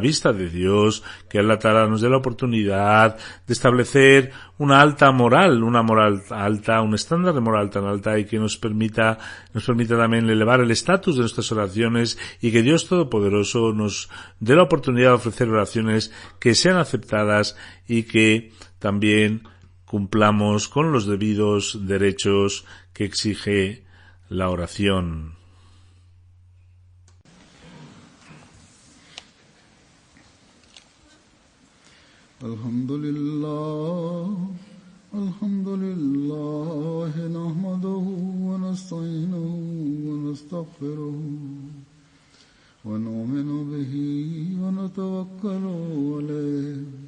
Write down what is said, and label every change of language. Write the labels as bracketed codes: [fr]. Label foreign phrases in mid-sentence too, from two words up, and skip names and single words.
[es] vista de Dios, que [ar] الله تعالى [es] nos dé la oportunidad de establecer una moral alta, un estándar de moral tan alta, y que nos permita también elevar el estatus de nuestras oraciones, y que Dios Todopoderoso nos dé la oportunidad de ofrecer oraciones que sean aceptadas y que también cumplamos con los debidos derechos que exige la oración. [ar] الحمد لله، نحمده ونستعينه ونستغفره ونؤمن به ونتوكل عليه.